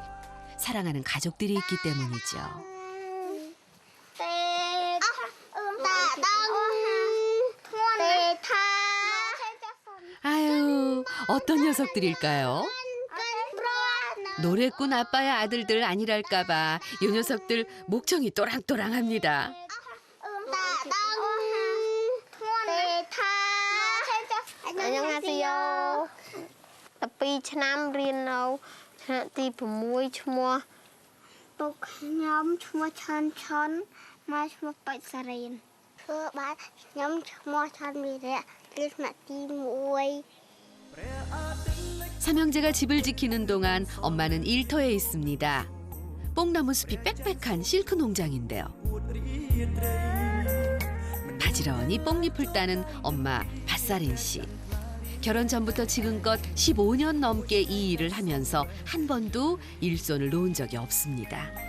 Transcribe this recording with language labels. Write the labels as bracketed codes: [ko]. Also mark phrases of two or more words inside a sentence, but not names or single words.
[ko] 사랑하는 가족들이 있기 때문이죠. 아유, 어떤 녀석들일까요? 노래꾼 아빠의 아들들 아니랄까 봐 이 녀석들 목청이 또랑또랑합니다. 안녕하세요. [km] 12 ឆ្នាំរៀននៅថ្នាក់ទី 6 ឈ្មោះពុកខ្ញុំឈ្មោះឆាន់ឆុនម៉ែឈ្មោះប៉ាច់សារៀនធ្វើបាទខ្ញុំឈ្មោះឆាន់មីរៈរៀនថ្នាក់ទី 1 [ko] 삼형제가 집을 지키는 동안 엄마는 일터에 있습니다. 뽕나무 숲이 빽빽한 실크 농장인데요. 바지런히 뽕잎을 따는 엄마 밭살인 씨. 결혼 전부터 지금껏 15년 넘게 이 일을 하면서 한 번도 일손을 놓은 적이 없습니다.